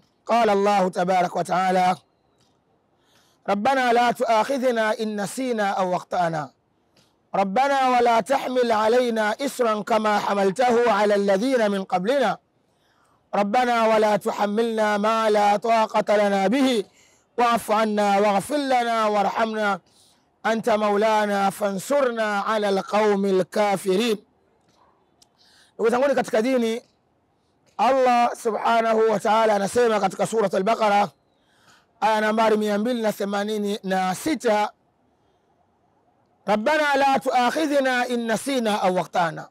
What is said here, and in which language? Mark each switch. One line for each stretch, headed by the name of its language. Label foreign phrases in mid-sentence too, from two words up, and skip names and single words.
Arabic: قال الله تبارك وتعالى: ربنا لا تؤاخذنا إن نسينا أو أخطأنا ربنا ولا تحمل علينا إسرا كما حملته على الذين من قبلنا ربنا ولا تحملنا ما لا طاقة لنا به واعف عنا واغفر لنا وارحمنا أنت مولانا فانصرنا على القوم الكافرين.
Swahili: Ndugu zangu katika dini, Allah
Arabic: سبحانه وتعالى
Swahili: anasema katika sura al-Baqara aya nambari 286,
Arabic: ربنا لا تؤاخذنا إن نسينا أو أخطأنا.